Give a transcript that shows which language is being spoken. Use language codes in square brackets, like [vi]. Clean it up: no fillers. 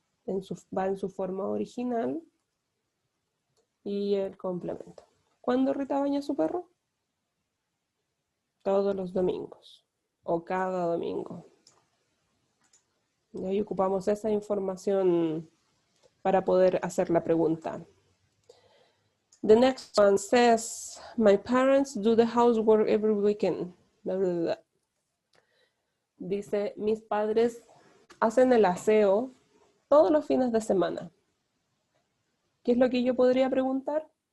[es] Va en su forma original. Y el complemento. ¿Cuándo Rita baña a su perro? Todos los domingos. O cada domingo. Y ahí ocupamos esa información para poder hacer la pregunta. [en] The next one says, my parents do the housework every weekend. Blah, blah, blah. [es] Dice, mis padres hacen el aseo todos los fines de semana. ¿Qué es lo que yo podría preguntar?